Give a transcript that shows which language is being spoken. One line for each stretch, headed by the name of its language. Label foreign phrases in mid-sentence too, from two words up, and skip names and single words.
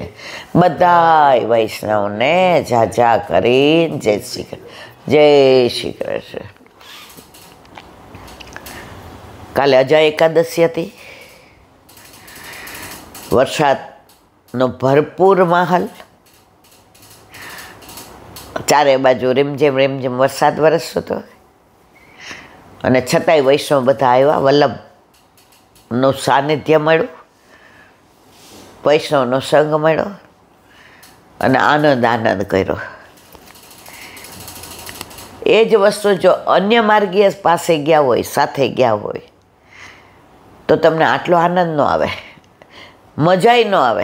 Gujarati: બધાય વૈષ્ણવને ઝાઝા કરી જય શ્રી કૃષ્ણ। કાલે અજય એકાદશી હતી, વરસાદનો ભરપૂર માહોલ, ચારે બાજુ રીમઝીમ વરસાદ વરસતો હતો અને છતાંય વૈષ્ણવ બધા આવ્યા, વલ્લભનું સાનિધ્ય મળ્યું, વૈષ્ણવનો સંગ મળ્યો અને આનંદ કર્યો. એ જ વસ્તુ જો અન્ય માર્ગીય પાસે ગયા હોય, સાથે ગયા હોય, તો તમને આટલો આનંદ ન આવે, મજાય ન આવે.